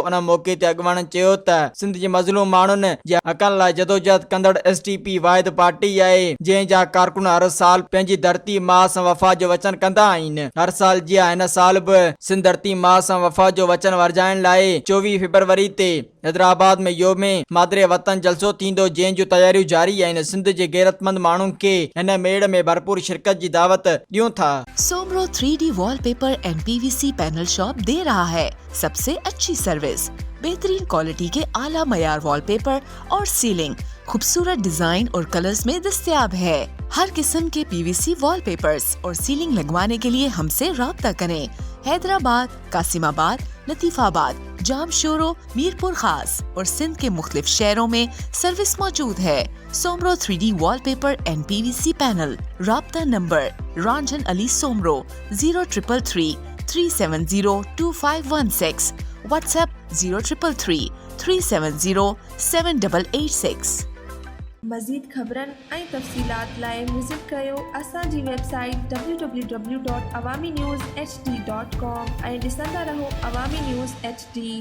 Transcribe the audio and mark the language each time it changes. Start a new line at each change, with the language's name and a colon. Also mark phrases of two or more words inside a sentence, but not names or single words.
Sindhi: उन मौके ते अगवाणन चयो त सिंध जे मज़लूम माण्हुनि जे हक़नि लाइ जदोजहद कंदड़ STP वाहिद पार्टी आहे जंहिं जा कारकुन हर साल पंहिंजी धरती मां सां वफ़ा जो वचन कंदा आहिनि। हर साल जिया हिन साल बि सिंध धरती मां सां वफ़ा जो वचन वर्जाइण लाइ 24 फरवरी ते हैदराबाद में योमे मादरे वतन जलसो थींदो, जंहिं जूं तैयारियूं जारी आहिनि। सिंध जे गैरतमंद माण्हुनि खे हिन मेड़ में भरपूर शिरकत जी दावत ॾियूं था।
Urdu: سومرو 3D وال پیپر اینڈ PVC پینل شاپ دے رہا ہے سب سے اچھی سروس، بہترین کوالٹی کے اعلیٰ معیار وال پیپر اور سیلنگ خوبصورت ڈیزائن اور کلرز میں دستیاب ہے. ہر قسم کے PVC وال پیپرز اور سیلنگ لگوانے کے لیے ہم سے رابطہ کریں. حیدرآباد، قاسم آباد، لطیف آباد، جامشورو، میرپور خاص اور سندھ کے مختلف شہروں میں سروس موجود ہے. سومرو 3D وال پیپر اینڈ PVC پینل۔ رابطہ نمبر رنجن علی سومرو 0333 370 2516، واٹس ایپ 0333 370 7886.
Sindhi: मज़ीद ख़बरन ऐं तफ़सीलात लाइ विज़िट कयो असांजी वेबसाइट www.awamiNewsHD.com ऐं ॾिसंदा रहो अवामी न्यूज़ HD।